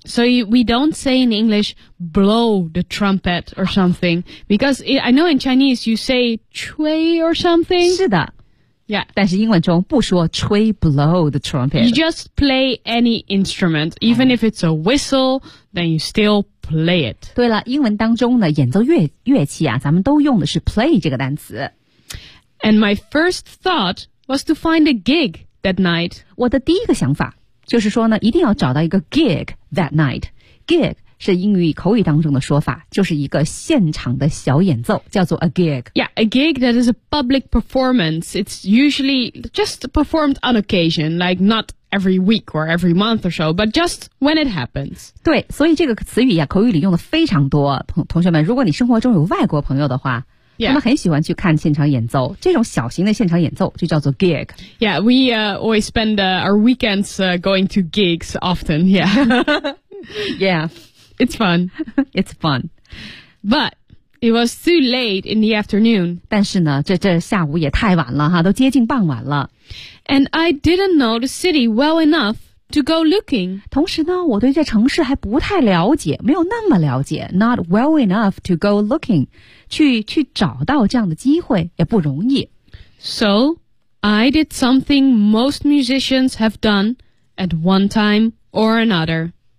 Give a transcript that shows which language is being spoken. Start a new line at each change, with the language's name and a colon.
English: So we don't say in English blow the trumpet or something, because I know in Chinese you say 吹 or something.
Chinese: 是的。
English: Yeah.
Chinese: 但是英文中不说吹
English: blow the trumpet. You just play any instrument, even、oh. if it's a whistle, then you still play it.
Chinese: 对了，英文当中的演奏 乐器啊，咱们都用的是 play 这个单词。
English: And my first thought was to find a gig that night.
Chinese: 我的第一个想法就是说呢，一定要找到一个
English: gig that night.
Chinese: Gig是英语口语当中的说法，就是一个现场的小演奏，叫做 a gig.
English: Yeah, a gig that is a public performance. It's usually just performed on occasion, like not every week or every month or so, but just when it happens.
Chinese: 对，所以这个词语呀，口语里用的非常多。同学们，如果你生活中有外国朋友的话，
English: Yeah.
Chinese: 他们很喜欢去看现场演奏，这种小型的现场演奏就叫做 gig.
English: Yeah, we always spend our weekends going to gigs often. Yeah. yeah. It's fun. It's fun. But it was too late in the afternoon.
Chinese: 但是呢，这下午也太晚了哈，都接近傍晚了。
English: And I didn't know the city well enough to go looking.
Chinese: 同时呢，我对这城市还不太了解，没有那么了解。
English: Not well enough to go looking.
Chinese: 去找到这样的机会也不容易。
English: So I did something most musicians have done at one time or another.